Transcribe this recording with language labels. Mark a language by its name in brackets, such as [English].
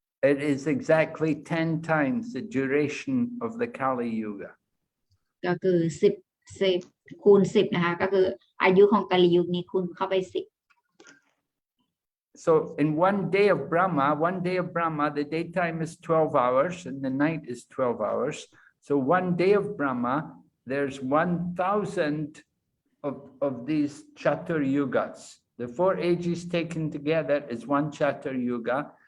[English] It is exactly 10 times the duration of the Kali Yuga. [Thai] ก็คือ10คูณ10นะคะก็คืออายุของกาลียุคนี้คูณเข้าไป10 [English] So in one day of Brahma, the daytime is 12 hours and the night is 12 hours. So one day of Brahma, there's 1,000 of these Chatur Yugas. The 4 ages taken together is one Chatur Yuga.